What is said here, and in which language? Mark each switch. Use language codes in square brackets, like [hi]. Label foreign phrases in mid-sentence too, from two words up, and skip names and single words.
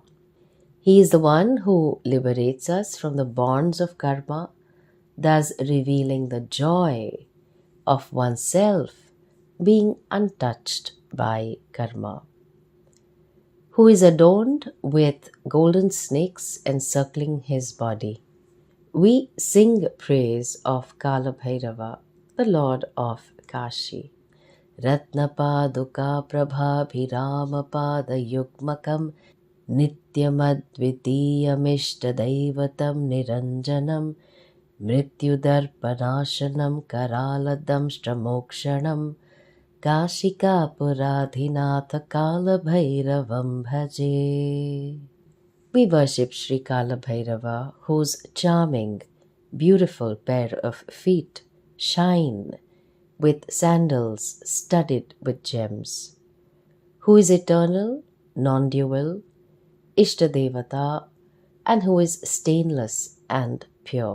[en] He is the one who liberates us from the bonds of karma, thus revealing the joy of oneself being untouched by karma. Who is adorned with golden snakes encircling his body. We sing praise of Kalabhairava, the Lord of Kashi. [sa] रत्नपादुका प्रभाभिरामपाद युग्मकं नित्यमद्वितीयमिष्टदैवतं निरञ्जनं मृत्युदर्पनाशनं करालदंष्ट्रमोक्षणं काशिका पुराधिनाथ कालभैरवं भजे. [en] We worship Sri Kalabhairava, whose charming, beautiful pair of feet shine with sandals studded with gems, who is eternal, non-dual, Ishtadevata, and who is stainless and pure.